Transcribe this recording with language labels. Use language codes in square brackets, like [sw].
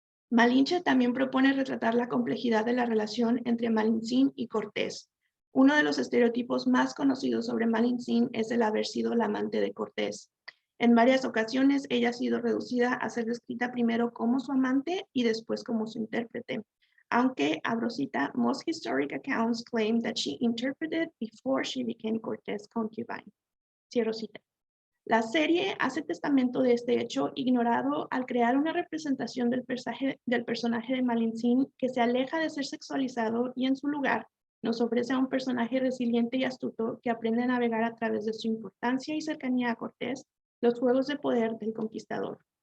[es] Malinche también propone retratar la complejidad de la relación entre Malintzin y Cortés. Uno de los estereotipos más conocidos sobre Malintzin es el haber sido la amante de Cortés. En varias ocasiones ella ha sido reducida a ser descrita primero como su amante y después como su intérprete. Aunque, abro cita, [en] most historic accounts claim that she interpreted before she became Cortés' concubine. [es] Cierro cita. La serie hace testamento de este hecho ignorado al crear una representación del personaje de Malintzin que se aleja de ser sexualizado y en su lugar nos ofrece a un personaje resiliente y astuto que aprende a navegar a través de su importancia y cercanía a Cortés los juegos de poder del conquistador.